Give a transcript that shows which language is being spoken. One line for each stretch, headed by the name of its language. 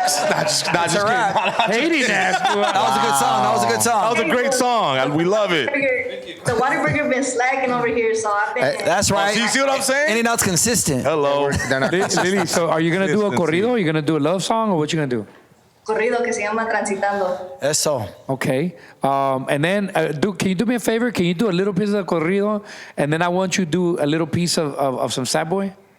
English: Next. Not just kidding. Hating ass. That was a good song. That was a good song. That was a great song. We love it. The Whataburger been slacking over here, so I've been. That's right. You see what I'm saying? In-N-Out's consistent. Hello. Lily, so are you going to do a corrido? Are you going to do a love song or what you going to do?
Spanish: Corrido que se llama Transitando. Eso.
English: Okay. And then, can you do me a favor? Can you do a little piece of corrido? And then I want you to do a little piece of some sad boy?